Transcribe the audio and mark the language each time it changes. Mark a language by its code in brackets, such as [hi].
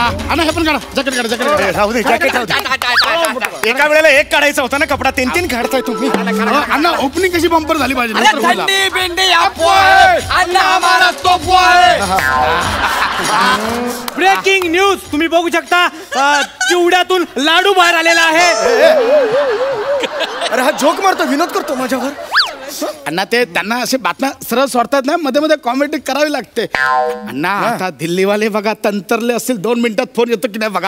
[mr] अण्णा हे पण काढा, जॅकेट काढा, जॅकेट काढा. राहू दे, जॅकेट राहू दे. एका वेळेला एक काढायचा होता ना कपडा, 3-3 काढताय तुम्ही. अण्णा ओपनिंग कशी बंपर झाली पाहिजे. [hi] अरे ठंडी बिंडी अफवा है, अन्ना हमारा तोहफा है. [mr] ब्रेकिंग न्यूज तुम्ही बघू शकता चिवड्यातून लाडू बाहेर आलेला आहे. अरे हा जोक मारतो, विनोद करतो माझ्यावर. अण्णा ते त्यांना असे बातम्या सरळ सोडतात ना, मध्ये मध्ये कॉमेडी करावी लागते. अण्णा आता दिल्लीवाले बघा तंतरले असतील, 2 मिनिटात फोन येतो की नाही बघा.